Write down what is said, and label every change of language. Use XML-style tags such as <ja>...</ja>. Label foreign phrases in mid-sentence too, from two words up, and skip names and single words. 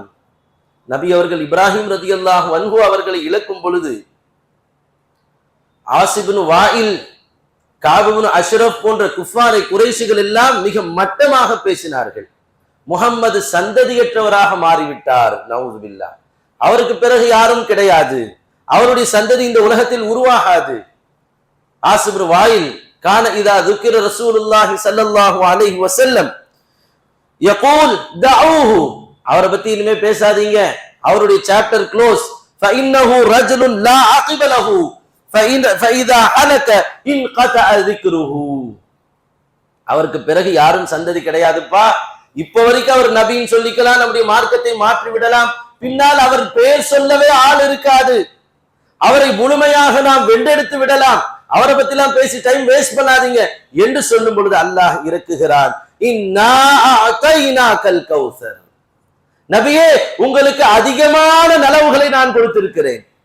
<ta>நபி அவர்கள் இப்ராஹிம் ரலியல்லாஹு அன்ஹு அவர்களை இழக்கும் பொழுது ஆசிபின் வாயில், காபிபின் அஷ்ரப் போன்ற குஃபாரை குறைஷிகள் எல்லாம் மிக மட்டமாக பேசினார்கள். முஹம்மது சந்ததியற்றவராக மாறிவிட்டார்,</ta> <ar>نعوذ بالله,</ar> <ta>அவருக்கு பிறகு யாரும் கிடையாது, அவருடைய சந்ததி இந்த உலகத்தில் உருவாகாது.</ta> <ar>ஆசிபின் வாயில் كان إذا ذكر رسول الله صلى الله عليه وسلم يقول دعوه,</ar> <ta>அவரை பத்தி இனிமே பேசாதீங்க, அவருடைய</ta> <en>chapter close.</en> <ar>فانه رجل لا عقب له فاذا هلك انقطع ذكره,</ar> <ta>அவருக்கு பிறகு யாரும் சந்ததி கிடையாதுப்பா. இப்ப வரைக்கும் அவர் நபின்னு சொல்லிக்கலாம், நம்முடைய மார்க்கத்தை மாற்றி விடலாம், பின்னால் அவர் பெயர் சொல்லவே ஆள் இருக்காது, அவரை முழுமையாக நாம் வென்றெடுத்து விடலாம், அவரை பத்தி எல்லாம் பேசி</ta> <en>time waste</en> <ta>பண்ணாதீங்க என்று சொல்லும் பொழுது அல்லாஹ் இறக்குகிறான்,</ta> <ar>إنا أعطيناك الكوثر,</ar> <ta>நபியே உங்களுக்கு அதிகமான நலவுகளை நான் கொடுத்திருக்கிறேன்.</ta>